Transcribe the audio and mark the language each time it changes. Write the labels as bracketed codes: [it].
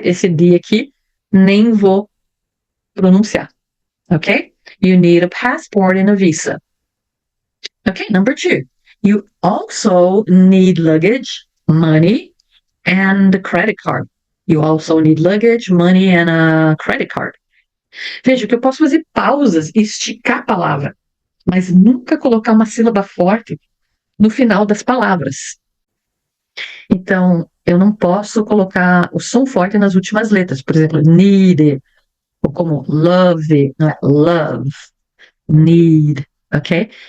[pt] Esse D aqui nem vou pronunciar, ok? [en] You need a passport and a visa. Okay, number 2. You also need luggage, money, and a credit card. You also need luggage, money, and a credit card. [pt] Veja que eu posso fazer pausas e esticar a palavra, mas nunca colocar uma sílaba forte no final das palavras. Então, eu não posso colocar o som forte nas últimas letras. Por exemplo, need, ou como love, não é love, need, ok?